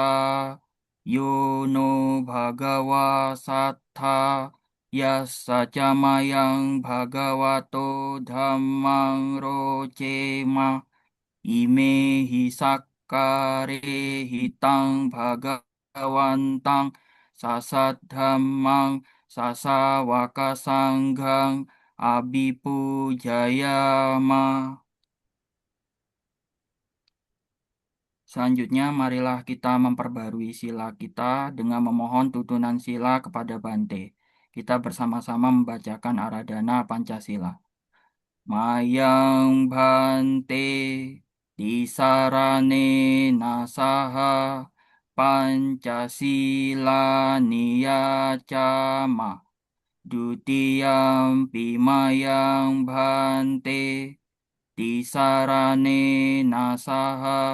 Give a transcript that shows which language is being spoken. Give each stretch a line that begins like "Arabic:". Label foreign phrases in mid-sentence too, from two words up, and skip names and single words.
Pali: yono bhagawa sattha yassaca mayang bhagavato dhammang rocema ime hisakkare hitang bhagawantang sasat dhammang sasawaka sangghang Abipujayama.
Indonesian: Selanjutnya, marilah kita memperbarui sila kita dengan memohon tuntunan sila kepada Bante. Kita bersama-sama membacakan Aradhana Pancasila.
Pali: Mayang Bante Tisarane Nasaha Pancasila Niyacama Dutiyam Pimayang Bante Tisarane Nasaha